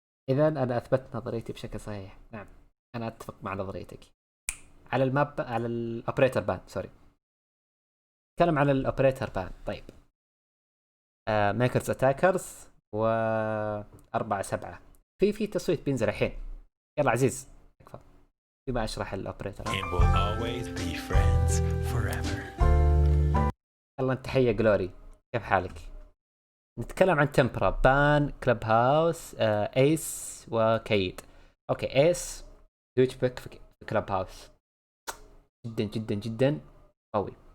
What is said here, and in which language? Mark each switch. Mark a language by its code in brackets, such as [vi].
[ar] اذا انا اثبت نظريتي بشكل صحيح. نعم انا اتفق مع نظريتك. على الماب، على الاوبريتر بان، سوري نتكلم على الاوبريتر بان. طيب ميكرز اتاكرز و 4-7 في تصويت بينزل الحين. يلا عزيز اكفى بما اشرح الاوبريتر. [en] And we'll always be friends forever. [ar] يلا انت حيا جلوري، كيف حالك؟ نتكلم عن تمبرا بان كلب هاوس ايس وكيد. اوكي ايس يعجبك في كلب هاوس جدا جدا جدا قوي.